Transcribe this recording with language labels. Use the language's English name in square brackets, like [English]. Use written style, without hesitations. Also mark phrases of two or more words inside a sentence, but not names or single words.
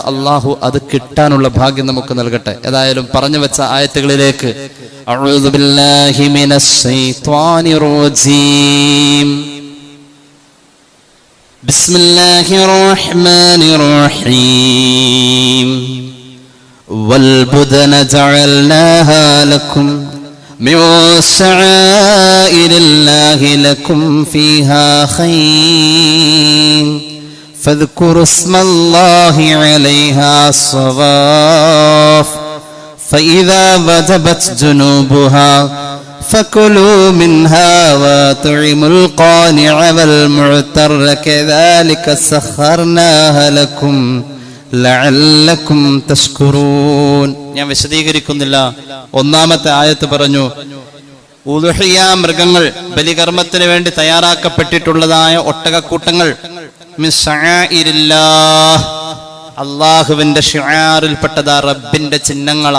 [Malayalam] അള്ളാഹു അത് കിട്ടാനുള്ള ഭാഗ്യം നമുക്ക് നൽകട്ടെ. ഏതായാലും പറഞ്ഞു വെച്ച ആയത്തുകളിലേക്ക് [Arabic] أعوذ بالله من الشيطان الرجيم. بسم الله الرحمن الرحيم. والبدن جعلناها لكم من شعائر الله لكم فيها خير فاذكروا اسم الله عليها صواف فإذا وجبت جنوبها فكلوا منها وأطعموا القانع والمعتر كذلك سخرناها لكم لعلكم تشكرون. [Malayalam] ഞാൻ വിശദീകരിക്കുന്നില്ല. ഒന്നാമത്തെ ആയത്ത് പറഞ്ഞു ഉളുഹിയ മൃഗങ്ങൾ, ബലികർമ്മത്തിന് വേണ്ടി തയ്യാറാക്കപ്പെട്ടിട്ടുള്ളതായ ഒട്ടകക്കൂട്ടങ്ങൾ [Arabic] من شعائر الله, [Malayalam] അള്ളാഹുവിന്റെ ഷിആറിൽപ്പെട്ടതാ, റബ്ബിന്റെ ചിഹ്നങ്ങളാ.